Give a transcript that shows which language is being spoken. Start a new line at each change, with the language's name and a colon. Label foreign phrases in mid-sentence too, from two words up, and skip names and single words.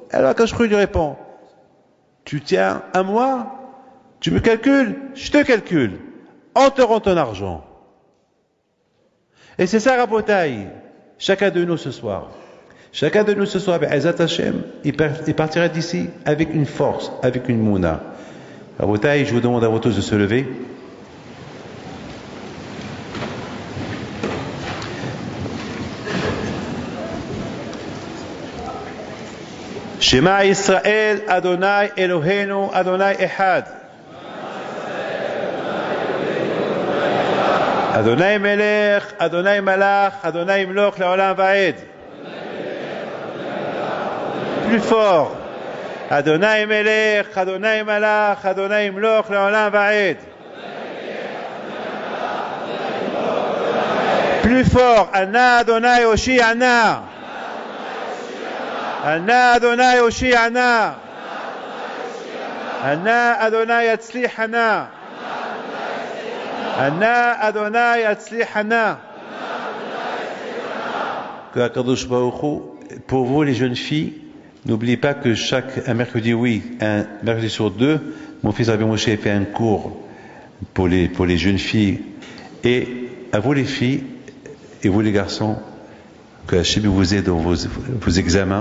French: Alors
Hebrew: הקדוש ברוך הוא
French: lui répond, tu tiens à moi, tu me calcules, je te calcule, on te rend ton argent. Et c'est ça, Rabotaï, chacun de nous ce soir. Chacun de nous ce soir,
Hebrew: בעזרת השם,
French: il partira d'ici avec une force, avec une mouna. Rabotaï, je vous demande à vous tous de se lever.
Hebrew: שמע ישראל, אדוני אלוהינו, אדוני אחד. אדוני מלך, אדוני מלך, אדוני ימלוך, לעולם ועד.
French: Plus fort.
Hebrew: אדוני מלך, אדוני מלך, אדוני ימלוך, לעולם ועד.
French: Plus fort.
Hebrew: אנא אדוני הושיעה נא. אנא אדוני הושיעה נא. אנא אדוני הצליחה נא. אנא אדוני הצליחה נא.
French: Que
Hebrew: הקדוש ברוך הוא,
French: pour vous les jeunes filles, n'oubliez pas que un mercredi, un mercredi sur deux, mon fils Rabbi Moshe fait un cours pour les jeunes filles. Et à vous les filles et vous les garçons, que Hachem vous aide dans vos examens.